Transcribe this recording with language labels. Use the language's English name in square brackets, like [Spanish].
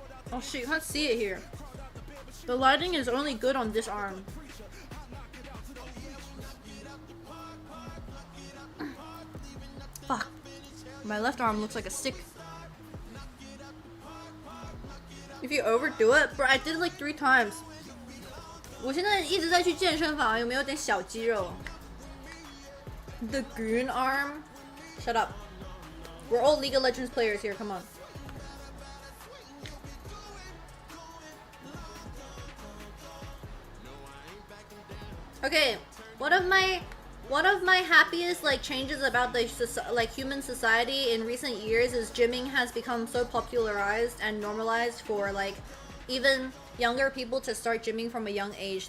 [English] Oh shit, you can't see it here. The lighting is only good on this arm. Fuck. My left arm looks like a stick. If you overdo it, bro, I did it like 3 times. [Chinese] 我现在一直在去健身房，有没有点小肌肉 ？ [English] The green arm? Shut up. We're all League of Legends players here. Come on. Okay, one of my happiest like changes about the human society in recent years is gymming has become so popularized and normalized for like even younger people to start gymming from a young age.